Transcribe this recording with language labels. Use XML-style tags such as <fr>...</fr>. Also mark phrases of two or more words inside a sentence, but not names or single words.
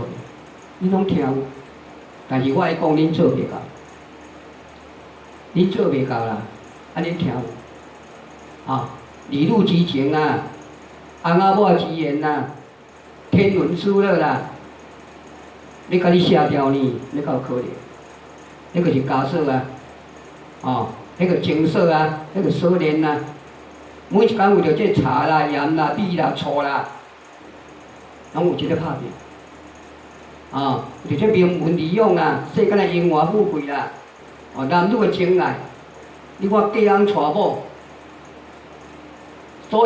<nan>恁拢听有，但是我爱讲，恁做袂到，恁做袂到啦，恁听有，儿女之情啦，翁仔某之言啦，天伦之乐啦，你甲你舍掉呢，你够可怜，迄个是家舍啊，迄个情舍啊，迄个锁链啊，每一工为着这茶啦、盐啦、米啦、醋啦，拢有一个拍面。就这名闻利养啦，世间的荣华富贵啦，男女的情爱，你看嫁人娶某所</nan>